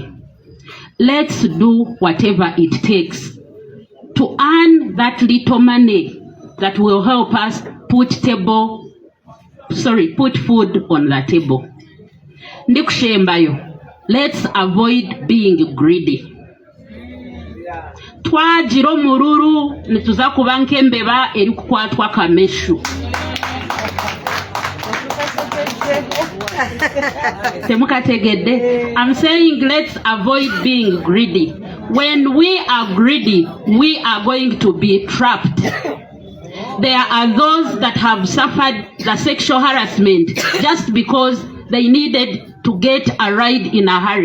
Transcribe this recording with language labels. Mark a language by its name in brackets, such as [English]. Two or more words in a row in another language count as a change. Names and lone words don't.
[English] Let's do whatever it takes to earn that little money that will help us put food on the table. Ndikushembayo, let's avoid being greedy. [Nyankole] Twajiro mururu nituza kuba nkembeba eri kukwatwa kameshu. [English] I'm saying let's avoid being greedy. When we are greedy, we are going to be trapped. There are those that have suffered the sexual harassment just because they needed to get a ride in a hurry.